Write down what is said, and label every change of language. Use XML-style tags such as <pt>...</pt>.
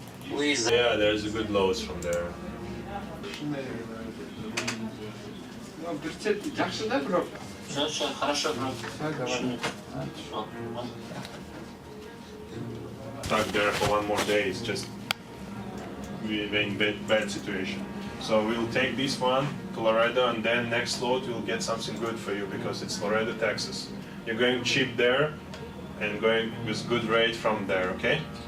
<en>Yeah, there's a good loads from there.</en> <ru>Все, хорошо, bro.</ru> <en>Stuck there for one more day. It's just we're in bad situation. So we'll take this one to Laredo, and then next load we'll get something good for you because it's Laredo, Texas. You're going cheap there and going with good rate from there, okay?</en>